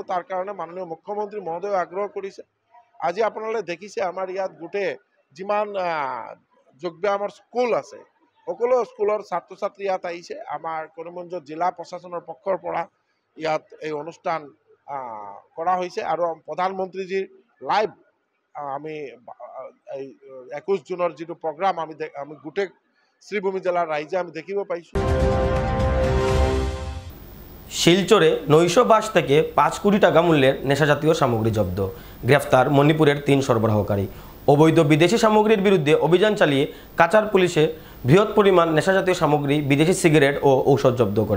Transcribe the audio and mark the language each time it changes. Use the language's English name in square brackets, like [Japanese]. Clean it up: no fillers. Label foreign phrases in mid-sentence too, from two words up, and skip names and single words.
[Assamese] তাৰ কাৰণে মাননীয় মুখ্যমন্ত্ৰী মহোদয়ে আগ্ৰহ কৰিছে। আজি আপোনালোকে দেখিছে আমাৰ ইয়াত গোটেই যিমান যোগ ব্যায়ামৰ স্কুল আছে, সকলো স্কুলৰ ছাত্ৰ ছাত্ৰী ইয়াত আহিছে। আমাৰ কৰিমগঞ্জ জিলা প্ৰশাসনৰ পক্ষৰ পৰা ইয়াত এই অনুষ্ঠান কৰা হৈছে আৰু প্ৰধানমন্ত্ৰীজীৰ লাইভ আমি এই 21 জুনৰ যিটো প্ৰগ্ৰাম আমি গোটেই শ্রীভূমি জেলার রাইজে আমি দেখিব পাইছো। [Bangla] শিলচরে নৈশ বাস থেকে 5 কোটি টাকা মূল্যের নেশাজাতীয় সামগ্রী জব্দ, গ্রেফতার মণিপুরের 3 সরবরাহকারী। অবৈধ বিদেশি সামগ্রীর বিরুদ্ধে অভিযান চালিয়ে কাচার পুলিশে বৃহৎ পরিমাণ নেশাজাতীয় সামগ্রী, বিদেশি সিগারেট ও ঔষধ জব্দ করে।